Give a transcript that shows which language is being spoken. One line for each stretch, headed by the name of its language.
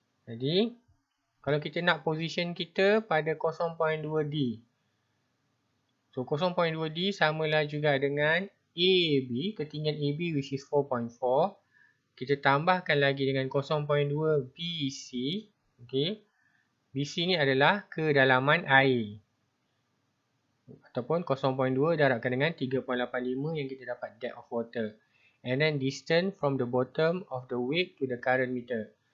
Malay: Jadi kalau kita nak position kita pada 0.2 D. So 0.2 D samalah juga dengan AB, ketinggian AB
English: which is
Malay: 4.4. Kita tambahkan lagi dengan 0.2 BC. Okay. BC ni adalah kedalaman air. Ataupun 0.2 darabkan dengan 3.85 yang kita dapat depth of water.
English: And then distance from the bottom of the wake to the current meter.